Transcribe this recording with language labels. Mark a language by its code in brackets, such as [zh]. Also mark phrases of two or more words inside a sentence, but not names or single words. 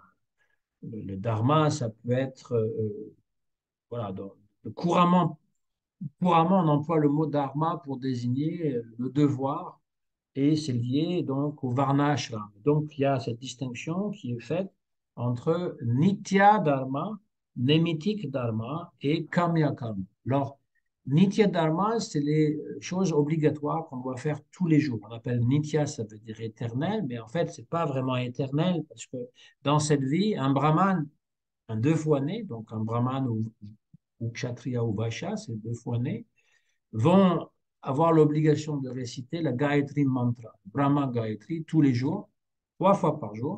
[fr] Le dharma, ça peut être, voilà, couramment, on emploie le mot dharma pour désigner le devoir et c'est lié donc au Varnashram. Donc il y a cette distinction qui est faite entre [sa] नित्य धर्म, नैमित्तिक धर्म [fr] et [sa] काम्य कर्म. [fr] Alors, [sa] नित्य धर्म, [fr] c'est les choses obligatoires qu'on doit faire tous les jours. On appelle Nitya, ça veut dire éternel, mais en fait, c'est pas vraiment éternel parce que dans cette vie, un brahman, un deux fois né, donc un brahman ou kshatriya ou vaishya, c'est deux fois né, vont avoir l'obligation de réciter la Gayatri Mantra, Brahma Gayatri, tous les jours, trois fois par jour.